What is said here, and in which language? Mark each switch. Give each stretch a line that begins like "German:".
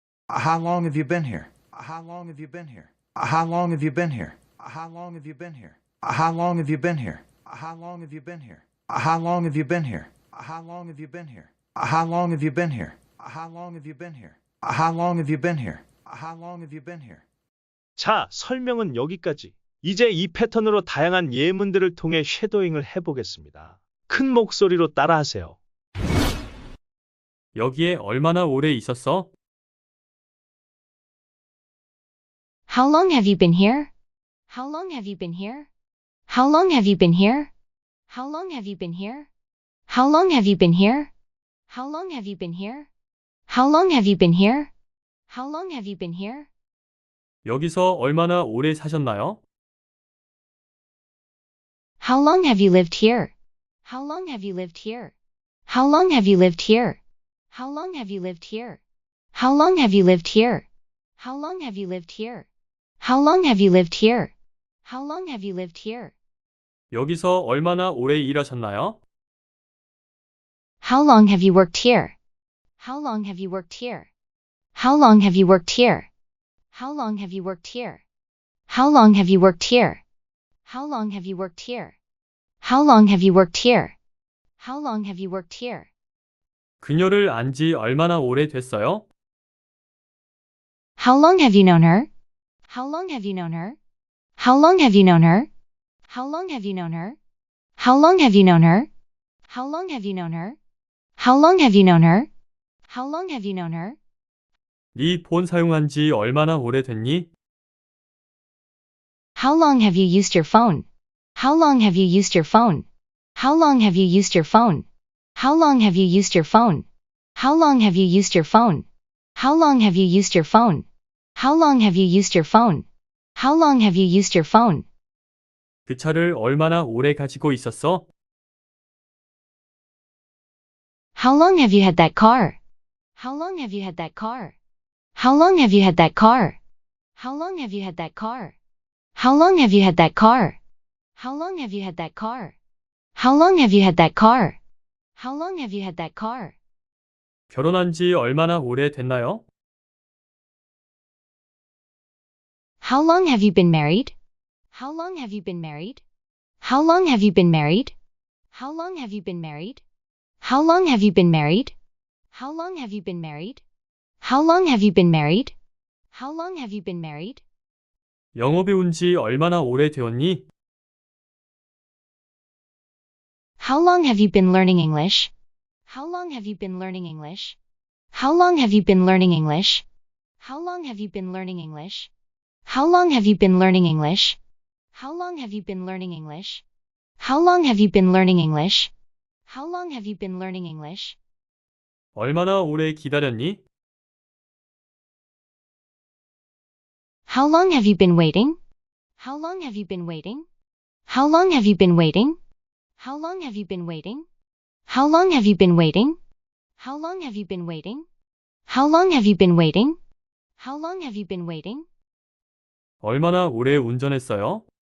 English: How long have you been here? How long have you been here? How long have you been here? How long have you been here? How long have you been here? How long have you been here? How long have you been here? How long have you been here? How long have you been here? How long have you been here? How long have you been here? How long have you been here?
Korean: 자, 설명은 여기까지. 이제 이 패턴으로 다양한 예문들을 통해 쉐도잉을 해보겠습니다. 큰 목소리로 따라하세요. 여기에 얼마나 오래 있었어?
English: How long have you been here? How long have you been here? How long have you been here? How long have you been here? How long have you been here? How long have you been here? How long have you been here? How long have you been here?
Korean: 여기서 얼마나 오래 사셨나요?
English: How long have you lived here? How long have you lived here? How long have you lived here? How long have you lived here? How long have you lived here? How long have you lived here? How long have you lived here? How long have you lived here?
Korean: 여기서 얼마나 오래 일하셨나요?
English: How long have you worked here? How long have you worked here? How long have you worked here? How long have you worked here? How long have you worked here? How long have you worked here? How long have you worked here? How long have you worked here?
Korean: 그녀를 안 지 얼마나 오래 됐어요?
English: How long have you known her? How long have you known her? How long have you known her? How long have you known her? How long have you known her? How long have you known her? How long have you known her? How long have you known her?
Korean: 네 폰 사용한 지 얼마나 오래 됐니?
English: How long have you used your phone? How long have you used your phone? How long have you used your phone? How long have you used your phone? How long have you used your phone? How long have you used your phone? How long have you used your phone? How long have you used your phone?
Korean: 그 차를 얼마나 오래 가지고 있었어?
English: How long have you had that car? How long have you had that car? How long have you had that car? How long have you had that car? How long have you had that car? How long have you had that car? How long have you had that car? How long have you had that car?
Korean: 결혼한 지 얼마나 오래 됐나요?
English: How long have you been married? How long have you been married? How long have you been married? How long have you been married? How long have you been married? How long have you been married? How long have you been married? How long have you been married?
Korean: 영어 배운 지 얼마나 오래 되었니?
English: How long have you been learning English? How long have you been learning English? How long have you been learning English? How long have you been learning English? How long have you been learning English? How long have you been learning English? How long have you been learning English? How long have you been learning English?
Korean: 얼마나 오래 기다렸니?
English: How long have you been waiting? How long have you been waiting? How long have you been waiting? How long have you been waiting? How long have you been waiting? How long have you been waiting? How long have you been waiting? How long have you been waiting?
Korean: 얼마나 오래 운전했어요?